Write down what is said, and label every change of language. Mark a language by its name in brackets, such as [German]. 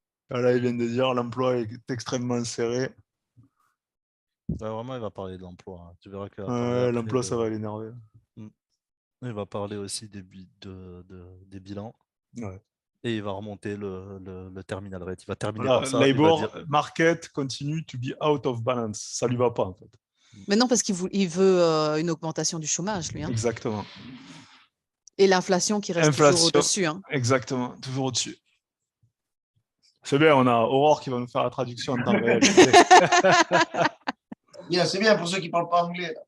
[French] Là, il vient de dire l'emploi est extrêmement serré. Ouais, vraiment, il va parler de l'emploi. Hein. Tu verras que l'emploi, ça va l'énerver. Il va parler aussi des bilans. Ouais. Et il va remonter le terminal rate. Il va terminer par ça. [English] Labor market continue to be out of balance. [French] Ça lui va pas, en fait. Mais non, parce qu'il veut une augmentation du chômage, lui. Hein. Exactement. Et l'inflation qui reste toujours au-dessus. Hein. Exactement, toujours au-dessus. C'est bien, on a Aurore qui va nous faire la traduction en temps réel. C'est bien pour ceux qui ne parlent pas anglais.